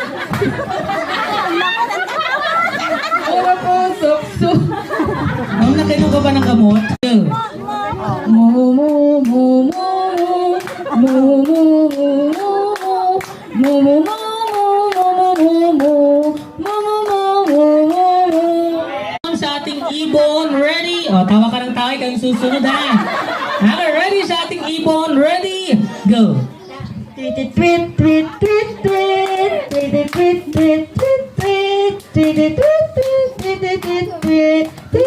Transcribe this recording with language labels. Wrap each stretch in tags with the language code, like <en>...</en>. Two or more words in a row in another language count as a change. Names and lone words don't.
<tl>Burukutok, Ma'am, nakainom ka ba ng gamot? Go. mu, mu, mu, mu, mu, mu, mu, mu, Ma'am, sa ating ibon, ready? O, tawa ka ng tawa, kayong susunod, ha? Okay, ready sa ating ibon, ready? Go. tweet, tweet, tweet, tweet, tweet, tweet, tweet, tweet, tweet, tweet, tweet, tweet, tweet, tweet, tweet, tweet, tweet.</tl>